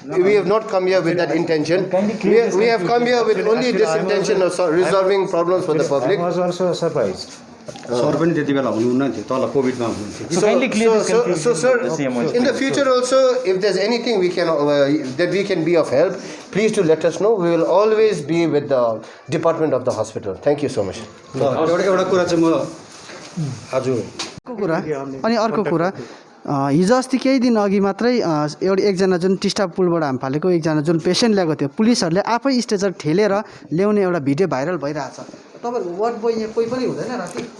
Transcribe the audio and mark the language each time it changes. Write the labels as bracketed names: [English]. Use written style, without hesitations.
[English] We have not come here with that intention. We have come here with only this intention of resolving problems for the public. I was also surprised. [Nepali] Sir पनि त्यति बेला हुनुहुन्न थियो, तल कोभिडमा हुनुहुन्थ्यो। [English] So sir, in the future also, if there's anything we can that we can be of help, please do let us know. We will always be with the department of the hospital. Thank you so much. [Nepali] एउटा कुरा चाहिँ म आज कुरा अनि अर्को कुरा, हिजो अस्ति केही दिन अघि मात्रै एकजना जुन टिस्टा पुलबाट हाम फालेको एकजना जुन पेसेन्ट ल्याएको थियो, पुलिसहरूले आफै स्टेजर ठेलेर ल्याउने एउटा भिडियो भाइरल भइरहेछ। तपाईँहरूको वार्ड बोय यहाँ कोही पनि हुँदैन राति?